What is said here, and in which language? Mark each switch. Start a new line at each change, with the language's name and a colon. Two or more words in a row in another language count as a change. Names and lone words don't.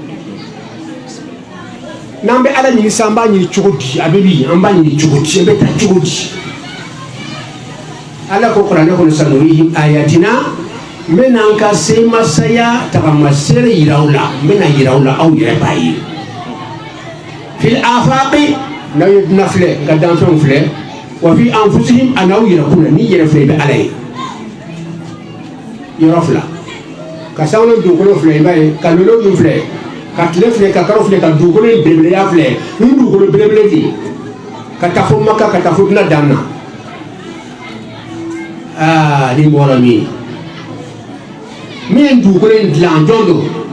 Bambara: n'an bɛ ala ɲini sisan an b'a ɲini cogo di a bɛ bi an b'a ɲini cogo di an bɛ taa cogo di ala ko kuranɛ kɔnɔ
Arabic: سنريهم آياتنا
Bambara: n bɛna n ka semasaya tagamasere yira aw la n bɛna yira aw la aw yɛrɛ b'a ye
Arabic: في الآفاق
Bambara: n'aw ye dunan filɛ n ka danfɛnw filɛ
Arabic: وفي أنفسهم
Bambara: a n'aw yɛrɛkun na n'i yɛrɛ filɛ i bɛ ala ye yɔrɔ fila ka sanwó dugukolo filɛ i b'a ye ka lolo min filɛ ka tile filɛ ka kalo filɛ ka dugukolo in belebeleya filɛ ni dugukolo belebele de ka taa fo maka ka taa fo dunan dan na ni bɔra min ye dugukolo in dilan jɔn don